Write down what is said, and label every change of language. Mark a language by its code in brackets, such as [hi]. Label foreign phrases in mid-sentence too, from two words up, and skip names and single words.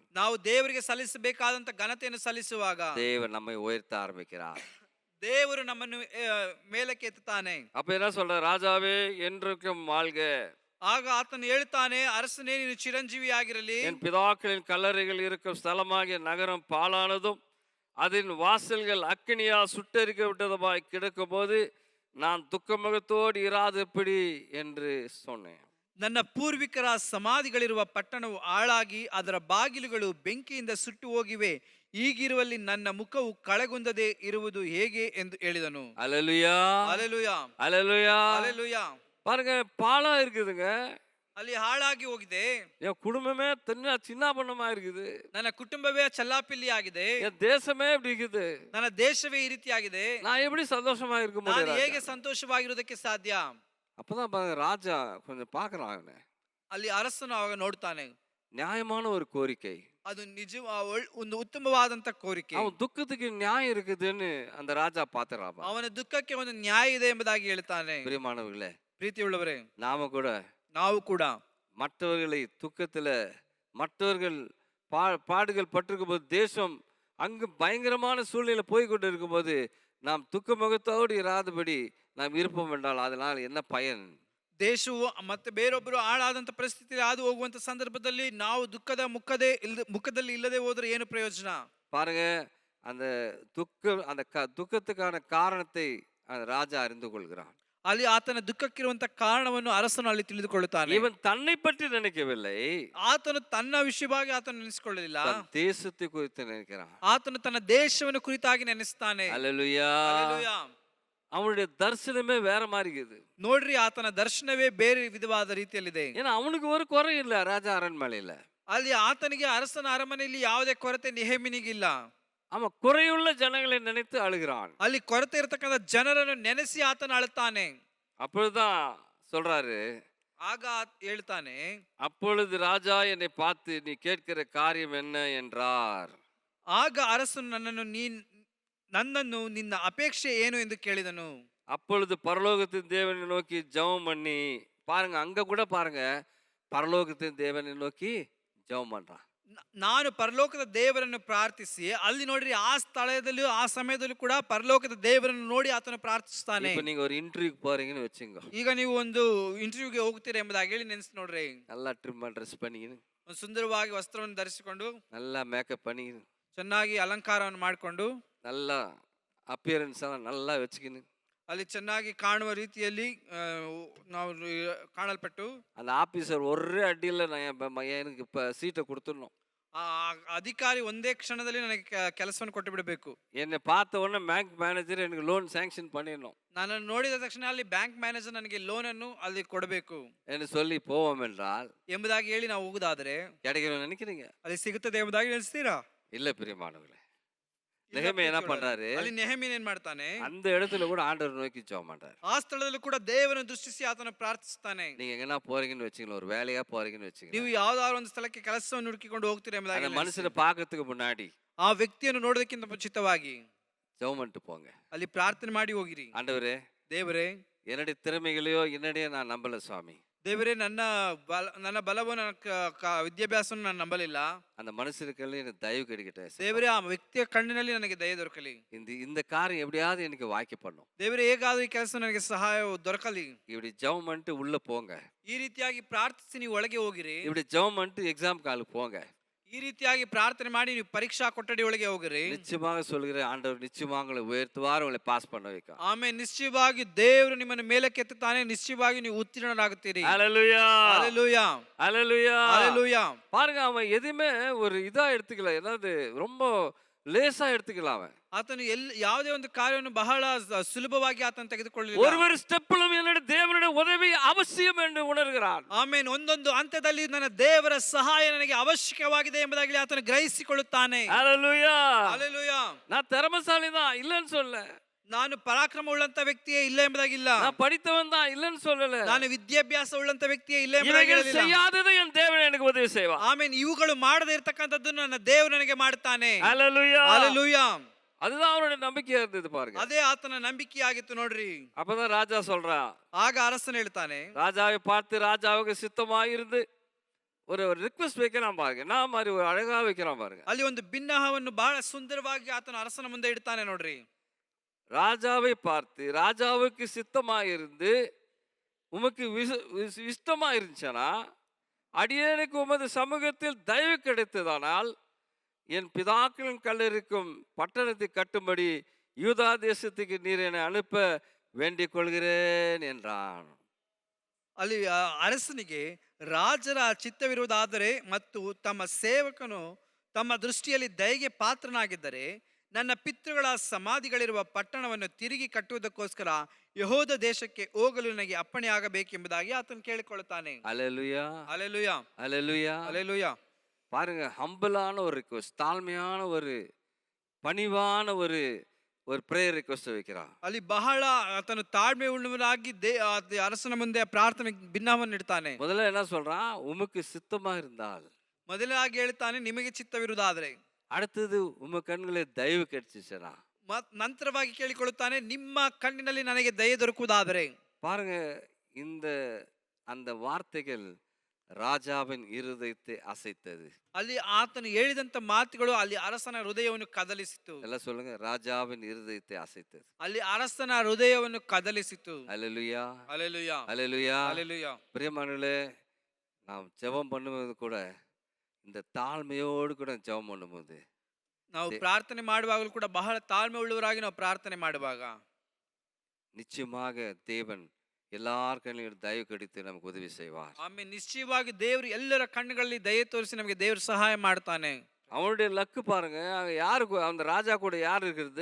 [kn] ನಾವು ದೇವರಿಗೆ ಸಲ್ಲಿಸಬೇಕಾದಂತ ಘನತೆಯನ್ನು ಸಲ್ಲಿಸುವಾಗ [ta] தேவன் நம்மை உயர்த்த ஆரம்பிக்கிறார். [kn] ದೇವರು ನಮ್ಮನ್ನು ಮೇಲಕ್ಕೆ ಎತ್ತುತ್ತಾನೆ. [ta] அப்ப என்ன சொல்ற? ராஜாவே என்றைக்கும் வாழ்க. [kn] ಆಗ ಆತನು ಹೇಳ್ತಾನೆ, ಅರಸನೇ ನೀನು ಚಿರಂಜೀವಿಯಾಗಿರಲಿ. [ta] என் பிதாக்களின் கல்லறைகள் இருக்கும் ஸ்தலமாகிய நகரம் பாழானதும் அதன் வாசல்கள் அக்கினியா சுட்டெரிக்கப்பட்டதுமாய் கிடக்கும் போது நான் துக்கமுகத்தோடு இராதபடி என்று சொன்னேன். [kn] ನನ್ನ ಪೂರ್ವಿಕರ ಸಮಾಧಿಗಳಿರುವ ಪಟ್ಟಣವು ಹಾಳಾಗಿ ಅದರ ಬಾಗಿಲುಗಳು ಬೆಂಕಿಯಿಂದ ಸುಟ್ಟು ಹೋಗಿವೆ. ಈಗಿರುವಲ್ಲಿ ನನ್ನ ಮುಖವು ಕಳೆಗುಂದದೆ ಇರುವುದು ಹೇಗೆ ಎಂದು ಹೇಳಿದನು. [ta] அல்லேலூயா. [kn] ಹಲ್ಲೆಲೂಯಾ. [ta] அல்லேலூயா. [kn] ಹಲ್ಲೆಲೂಯಾ. [ta] பாருங்க, பாழா இருக்குதுங்க. [kn] ಅಲ್ಲಿ ಹಾಳಾಗಿ ಹೋಗಿದೆ. [ta] என் குடும்பமே சின்னாபண்ணமா இருக்குது. [kn] ನನ್ನ ಕುಟುಂಬವೇ ಚಲ್ಲಾಪಿಲ್ಲಿ ಆಗಿದೆ. [ta] என் தேசமே இப்படி இருக்குது. [kn] ನನ್ನ ದೇಶವೇ ಈ ರೀತಿಯಾಗಿದೆ. [ta] நான் எப்படி சந்தோஷமா இருக்க [kn] ನಾನು [ta] முடியும்? [kn] ಹೇಗೆ ಸಂತೋಷವಾಗಿರುವುದಕ್ಕೆ ಸಾಧ್ಯ? [ta] அப்பதான் பாருங்க, ராஜா கொஞ்சம் பாக்குறான் அவனை. [kn] ಅಲ್ಲಿ ಅರಸನು ಅವಾಗ ನೋಡ್ತಾನೆ. [ta] நியாயமான ஒரு கோரிக்கை. [kn] ಅದು ನಿಜ ಒಂದು ಉತ್ತಮವಾದಂತ ಕೋರಿಕೆ. [ta] அவன் துக்கத்துக்கு நியாயம் இருக்குதுன்னு அந்த ராஜா பாத்துறான். [kn] ಅವನ ದುಃಖಕ್ಕೆ ಒಂದು ನ್ಯಾಯ ಇದೆ ಎಂಬುದಾಗಿ ಹೇಳ್ತಾನೆ. [ta] பிரியமானவர்களே, [kn] ಪ್ರೀತಿಯುಳ್ಳವರೇ, [ta] நாம கூட [kn] ನಾವು ಕೂಡ [ta] மற்றவர்களை துக்கத்துல, மற்றவர்கள் பாடுகள் பட்டிருக்கும் போது, தேசம் அங்கு பயங்கரமான சூழ்நிலை போய்கொண்டு இருக்கும் போது நாம் துக்க முகத்தோடு இராதபடி நாம் இருப்போம் என்றால் அதனால் என்ன பயன்? [kn] ದೇಶವು ಮತ್ತೆ ಬೇರೊಬ್ಬರು ಹಾಳಾದಂತ ಪರಿಸ್ಥಿತಿಯಲ್ಲಿ ಹಾದು ಹೋಗುವಂತ ಸಂದರ್ಭದಲ್ಲಿ ನಾವು ಮುಖದಲ್ಲಿ ಇಲ್ಲದೆ ಹೋದ್ರೆ ಏನು ಪ್ರಯೋಜನ? [ta] பாருங்க, அந்த துக்கத்துக்கான காரணத்தை அந்த ராஜா அறிந்து கொள்கிறான். [kn] ಅಲ್ಲಿ ಆತನ ದುಃಖಕ್ಕಿರುವಂತ ಕಾರಣವನ್ನು ಅರಸನು ಅಲ್ಲಿ ತಿಳಿದುಕೊಳ್ಳುತ್ತಾನೆ. [ta] இவன் தன்னை பற்றி நினைக்கவில்லை, [kn] ಆತನು ತನ್ನ ವಿಷಯವಾಗಿ ಆತನು ನೆನೆಸಿಕೊಳ್ಳಲಿಲ್ಲ, [ta] தன் தேசத்தை குறித்து நினைக்கிறான். [kn] ಆತನು ತನ್ನ ದೇಶವನ್ನು ಕುರಿತಾಗಿ ನೆನೆಸ್ತಾನೆ. [ta] அல்லேலூயா. [kn] ಹಲ್ಲೆಲೂಯಾ. [ta] அவனுடைய தரிசனமே வேற மாதிரி இருக்குது. [kn] ನೋಡ್ರಿ, ಆತನ ದರ್ಶನವೇ ಬೇರೆ ವಿಧವಾದ ರೀತಿಯಲ್ಲಿದೆ. [ta] ஏன்னா அவனுக்கு ஒரு குறை இல்ல ராஜா அரண்மனையில. [kn] ಅಲ್ಲಿ ಆತನಿಗೆ ಅರಸನ ಅರಮನೆಯಲ್ಲಿ ಯಾವುದೇ ಕೊರತೆ ನೆಹೆಮೀನಿಗಿಲ್ಲ. [ta] அவன் குறையுள்ள ஜனங்களை நினைத்து அழுகிறான். [kn] ಅಲ್ಲಿ ಕೊರತೆ ಇರತಕ್ಕಂಥ ಜನರನ್ನು ನೆನೆಸಿ ಆತನ ಅಳುತ್ತಾನೆ. [ta] அப்பொழுதுதான் சொல்றாரு, [kn] ಆಗ ಹೇಳ್ತಾನೆ, [ta] அப்பொழுது ராஜா என்னை பார்த்து நீ கேட்கிற காரியம் என்ன என்றார். [kn] ಆಗ ಅರಸನು ನನ್ನನ್ನು ನಿನ್ನ ಅಪೇಕ್ಷೆ ಏನು ಎಂದು ಕೇಳಿದನು. [ta] அப்பொழுது பரலோகத்தின் தேவனை நோக்கி ஜெபம் பண்ணி, பாருங்க அங்க கூட பாருங்க, பரலோகத்தின் தேவனை நோக்கி ஜெபம் பண்றான். [kn] ನಾನು ಪರಲೋಕದ ದೇವರನ್ನು ಪ್ರಾರ್ಥಿಸಿ, ಅಲ್ಲಿ ನೋಡ್ರಿ ಆ ಸ್ಥಳದಲ್ಲೂ ಆ ಸಮಯದಲ್ಲೂ ಕೂಡ ಪರಲೋಕದ ದೇವರನ್ನು ನೋಡಿ ಆತನು ಪ್ರಾರ್ಥಿಸ್ತಾನೆ. [ta] இப்ப நீங்க ஒரு இன்டர்வியூக்கு போறீங்கன்னு வச்சுங்க, [kn] ಈಗ ನೀವು ಒಂದು ಇಂಟರ್ವ್ಯೂಗೆ ಹೋಗ್ತೀರಾ ಎಂಬುದಾಗಿ ಹೇಳಿ ನೆನ್ಸ್ ನೋಡ್ರಿ. [ta] நல்லா [en] trim dress [ta] பண்ணிக்கின்னு, [kn] ಒಂದು ಸುಂದರವಾಗಿ ವಸ್ತ್ರವನ್ನು ಧರಿಸಿಕೊಂಡು, [ta] நல்லா மேக்கப் பண்ணிக்கின்னு, [kn] ಚೆನ್ನಾಗಿ ಅಲಂಕಾರವನ್ನು ಮಾಡಿಕೊಂಡು, [ta] நல்லா ಅಪಿಯರೆನ್ಸ್ எல்லாம் நல்லா வச்சுக்கின்னு, [kn] ಅಲ್ಲಿ ಚೆನ್ನಾಗಿ ಕಾಣುವ ರೀತಿಯಲ್ಲಿ ನಾವು ಕಾಣಲ್ಪಟ್ಟು, [ta] அந்த ஆபீசர் ஒரே அடியில் எனக்கு இப்போ சீட்டை கொடுத்துடணும். [kn] ಆ ಅಧಿಕಾರಿ ಒಂದೇ ಕ್ಷಣದಲ್ಲಿ ನನಗೆ ಕೆಲಸವನ್ನು ಕೊಟ್ಟು ಬಿಡಬೇಕು. [ta] என்னை பார்த்த உடனே [en] bank manager [ta] எனக்கு [en] loan sanction [ta] பண்ணிடணும். [kn] ನನ್ನನ್ನು ನೋಡಿದ ತಕ್ಷಣ ಅಲ್ಲಿ [en] bank manager [kn] ನನಗೆ ಲೋನ್ ಅನ್ನು ಅಲ್ಲಿ ಕೊಡಬೇಕು [ta] என்று சொல்லி போவோம் என்றால் [kn] ಎಂಬುದಾಗಿ ಹೇಳಿ ನಾವು ಹೋಗುದಾದ್ರೆ [ta] கிடைக்கணும்னு நினைக்கிறீங்க? [kn] ಅಲ್ಲಿ ಸಿಗುತ್ತದೆ ಎಂಬುದಾಗಿ ನೆನೆಸ್ತೀರಾ? [ta] இல்ல பிரியமானவர்களே, நெகேமியா என்ன பண்றாரு? [kn] ಅಲ್ಲಿ ನೆಹೆಮೀಯ ಏನ್ ಮಾಡ್ತಾನೆ? [ta] அந்த இடத்துல கூட ஆண்டவர் நோக்கி ஜெபம் பண்றாரு. [kn] ಆ ಸ್ಥಳದಲ್ಲೂ ಕೂಡ ದೇವರನ್ನು ದೃಷ್ಟಿಸಿ ಆತನ ಪ್ರಾರ್ಥಿಸ್ತಾನೆ. [ta] நீங்க எங்கன்னா போறீங்கன்னு வச்சுங்களேன், ஒரு வேலையா போறீங்கன்னு வச்சுங்களேன், [kn] ನೀವು ಯಾವ್ದಾದ್ರು ಒಂದು ಸ್ಥಳಕ್ಕೆ ಕೆಲಸವನ್ನು ಹುಡುಕಿಕೊಂಡು ಹೋಗ್ತೀರಾ ಎಂಬುದಾಗಿ [ta] அந்த மனுஷனை பார்க்கறதுக்கு முன்னாடி [kn] ಆ ವ್ಯಕ್ತಿಯನ್ನು ನೋಡೋದಕ್ಕಿಂತ ಮುಂಚಿತವಾಗಿ [ta] ஜெபம் பண்ணிட்டு போங்க. [kn] ಅಲ್ಲಿ ಪ್ರಾರ್ಥನೆ ಮಾಡಿ ಹೋಗಿರಿ. [ta] ஆண்டவரே, [kn] ದೇವರೇ, [ta] என்னுடைய திறமைகளையோ என்னுடைய நான் நம்பல சுவாமி. [kn] ದೇವರೇ, ನನ್ನ ಬಲವನ್ನು ವಿದ್ಯಾಭ್ಯಾಸವನ್ನು ನಾನು ನಂಬಲಿಲ್ಲ. [ta] அந்த மனுஷனுக்கெல்லாம் எனக்கு தயவு கிடைக்கட்டும். [kn] ದೇವರೇ, ಆ ವ್ಯಕ್ತಿಯ ಕಣ್ಣಿನಲ್ಲಿ ನನಗೆ ದಯೆ ದೊರಕಲಿ. [ta] இந்த காரியம் எப்படியாவது எனக்கு வாய்க்க பண்ணும். [kn] ದೇವರೇ, ಹೇಗಾದ್ರೂ ಈ ಕೆಲಸ ನನಗೆ ಸಹಾಯ ದೊರಕಲಿ. [ta] இப்படி ஜெபம் பண்ணிட்டு உள்ள போங்க. [kn] ಈ ರೀತಿಯಾಗಿ ಪ್ರಾರ್ಥಿಸಿ ನೀವು ಒಳಗೆ ಹೋಗಿರಿ. [ta] இப்படி ஜெபம் பண்ணிட்டு எக்ஸாம் காலுக்கு போங்க. [kn] ಈ ರೀತಿಯಾಗಿ ಪ್ರಾರ್ಥನೆ ಮಾಡಿ ನೀವು ಪರೀಕ್ಷಾ ಕೊಠಡಿ ಒಳಗೆ ಹೋಗಿರಿ. [ta] நிச்சயமாக சொல்கிறேன், ஆண்டவர் நிச்சயமாக உங்களை உயர்த்துவார், உங்களை பாஸ் பண்ண வைக்கும். [kn] ಆಮೇಲೆ ನಿಶ್ಚಯವಾಗಿ ದೇವರು ನಿಮ್ಮನ್ನು ಮೇಲಕ್ಕೆ ಎತ್ತುತ್ತಾನೆ. ನಿಶ್ಚಯವಾಗಿ ನೀವು ಉತ್ತೀರ್ಣರಾಗುತ್ತೀರಿ. [ta] ஹல்லேலூயா, ஹல்லேலூயா, ஹல்லேலூயா, ஹல்லேலூயா. பாருங்க, அவன் எதுவுமே ஒரு இதா எடுத்துக்கல, ஏதாவது ரொம்ப லேசா எடுத்துக்கல. அவன் [kn] ಆತನು ಯಾವುದೇ ಒಂದು ಕಾರ್ಯವನ್ನು ಬಹಳ ಸುಲಭವಾಗಿ ಆತನು ತೆಗೆದುಕೊಳ್ಳಲಿಲ್ಲ. [ta] ஒரு ஸ்டெப்பிலும் என்னுடைய தேவனுடைய உதவி அவசியம் என்று உணர்கிறான். [kn] ಆಮೇನ್ ಒಂದೊಂದು ಹಂತದಲ್ಲಿ ನನ್ನ ದೇವರ ಸಹಾಯ ನನಗೆ ಅವಶ್ಯಕವಾಗಿದೆ ಎಂಬುದಾಗಿ ಆತನು ಗ್ರಹಿಸಿಕೊಳ್ಳುತ್ತಾನೆ. [ta] ஹல்லேலூயா, [kn] ಹಲ್ಲೆಲೂಯಾ. [ta] நான் திறமைசாலி தான் இல்லைன்னு சொல்லல, [kn] ನಾನು ಪರಾಕ್ರಮ ಉಳ್ಳಂತ ವ್ಯಕ್ತಿಯೇ ಇಲ್ಲ ಎಂಬುದಾಗಿಲ್ಲ, [ta] நான் படித்தவன் தான் இல்லைன்னு சொல்லல, [kn] ನಾನು ವಿದ್ಯಾಭ್ಯಾಸ ಉಳ್ಳಂತ ವ್ಯಕ್ತಿಯೇ ಇಲ್ಲ [ta] இவைகள் [kn] ಎಂಬುದಾಗಿಲ್ಲ. [ta] செய்யாதது என் தேவன் எனக்கு உதவி செய்வார். [kn] ಆಮೇನ್ ಇವುಗಳು ಮಾಡದೇ ಇರತಕ್ಕಂಥದ್ದನ್ನು ನನ್ನ ದೇವರು ನನಗೆ ಮಾಡುತ್ತಾನೆ. [ta] ஹல்லேலூயா, [kn] ಹಲ್ಲೆಲೂಯಾ. [ta] அதுதான் அவருடைய நம்பிக்கையா இருந்தது. பாருங்க, [kn] ಅದೇ ಆತನ ನಂಬಿಕೆಯಾಗಿತ್ತು ನೋಡ್ರಿ. [ta] அப்பதான் ராஜா சொல்றான். [kn] ಆಗ ಅರಸನು ಹೇಳ್ತಾನೆ, [ta] ராஜாவை பார்த்து ராஜாவுக்கு சித்தமாயிருந்து ஒரு ரிக்வெஸ்ட் வைக்கிறான் பாருங்க, நான் மாதிரி ஒரு அழகா வைக்கிறான் பாருங்க. [kn] ಅಲ್ಲಿ ಒಂದು ಭಿನ್ನಹವನ್ನು ಬಹಳ ಸುಂದರವಾಗಿ ಆತನ ಅರಸನ ಮುಂದೆ ಇಡ್ತಾನೆ ನೋಡ್ರಿ. [ta] ராஜாவை பார்த்து ராஜாவுக்கு சித்தமாயிருந்து உமக்கு இஷ்டமா இருந்துச்சுன்னா, அடியேனுக்கு உமது சமூகத்தில் தயவு கிடைத்ததானால் என் பிதாக்களின் கல்லறிக்கும் பட்டணத்தை கட்டும்படி யூதா தேசத்துக்கு நீர் என்னை அனுப்ப வேண்டிக் கொள்கிறேன் என்றான். [kn] ಅಲ್ಲಿ ಅರಸನಿಗೆ ರಾಜರ ಚಿತ್ತವಿರುವುದಾದರೆ ಮತ್ತು ತಮ್ಮ ಸೇವಕನು ತಮ್ಮ ದೃಷ್ಟಿಯಲ್ಲಿ ದಯೆಗೆ ಪಾತ್ರನಾಗಿದ್ದರೆ ನನ್ನ ಪಿತೃಗಳ ಸಮಾಧಿಗಳಿರುವ ಪಟ್ಟಣವನ್ನು ತಿರುಗಿ ಕಟ್ಟುವುದಕ್ಕೋಸ್ಕರ ಯೆಹೂದ ದೇಶಕ್ಕೆ ಹೋಗಲು ನನಗೆ ಅಪ್ಪಣೆಯಾಗಬೇಕೆಂಬುದಾಗಿ ಆತನು ಕೇಳಿಕೊಳ್ಳುತ್ತಾನೆ. [ta] அல்லேலூயா, [kn] ಹಲ್ಲೆಲೂಯಾ, [ta] அல்லேலூயா. [kn] ಹಲ್ಲೆಲೂಯಾ. [ta] பாருங்க, ஹம்பிளான ஒரு ரிக்வெஸ்ட், தாழ்மையான ஒரு பணிவான ஒரு [en] prayer request [ta] வைக்கிறான். [kn] ಅಲ್ಲಿ ಬಹಳ ಆತನು ತಾಳ್ಮೆ ಉಳ್ಳವನಾಗಿ ಅರಸನ ಮುಂದೆ ಪ್ರಾರ್ಥನೆ ಭಿನ್ನವನ್ನು ಇಡ್ತಾನೆ. [ta] முதல்ல என்ன சொல்றான்? உமக்கு சித்தமா இருந்தால். [kn] ಮೊದಲಾಗಿ ಹೇಳ್ತಾನೆ, ನಿಮಗೆ ಚಿತ್ತವಿರುವುದಾದರೆ. [ta] அடுத்தது உம கண்களே தயவு கிடைச்சிச்சுனா. [kn] ನಂತರವಾಗಿ ಕೇಳಿಕೊಳ್ಳುತ್ತಾನೆ, ನಿಮ್ಮ ಕಣ್ಣಿನಲ್ಲಿ ನನಗೆ ದಯೆ ದೊರಕುವುದಾದರೆ. [ta] பாருங்க, அந்த வார்த்தைகள் ராஜாவின் இருதயத்தை அசைத்தது. [kn] ಅಲ್ಲಿ ಆತನು ಹೇಳಿದಂತ ಮಾತುಗಳು ಅಲ್ಲಿ ಅರಸನ ಹೃದಯವನ್ನು ಕದಲಿಸಿತು. [ta] எல்லாம் சொல்லுங்க, ராஜாவின் இருதயத்தை அசைத்தது. [kn] ಅಲ್ಲಿ ಅರಸನ ಹೃದಯವನ್ನು ಕದಲಿಸಿತು. [ta] அல்லேலூயா, [kn] ಹಲ್ಲೆಲೂಯಾ, [ta] அல்லேலூயா. [kn] ಹಲ್ಲೆಲೂಯಾ. [ta] பிரியமானவர்களே, நாம் ஜெபம் பண்ணும்போது கூட இந்த தாழ்மையோடு கூட ஜெபம் பண்ணும்போது [kn] ನಾವು ಪ್ರಾರ್ಥನೆ ಮಾಡುವಾಗಲೂ ಕೂಡ ಬಹಳ ತಾಳ್ಮೆ ಉಳ್ಳವರಾಗಿ ನಾವು ಪ್ರಾರ್ಥನೆ ಮಾಡುವಾಗ [ta] நிச்சயமாக தேவன் எல்லார் கண்ணிலும் தயவு கிடைத்து நமக்கு உதவி செய்வார். [kn] ಆಮೇಲೆ ನಿಶ್ಚಯವಾಗಿ ದೇವರು ಎಲ್ಲರ ಕಣ್ಣುಗಳಲ್ಲಿ ದಯೆ ತೋರಿಸಿ ನಮಗೆ ದೇವರು ಸಹಾಯ ಮಾಡ್ತಾನೆ. [ta] அவனுடைய லக்கு பாருங்க, அங்க யாருக்கு அந்த ராஜா கூட யார் இருக்கிறது?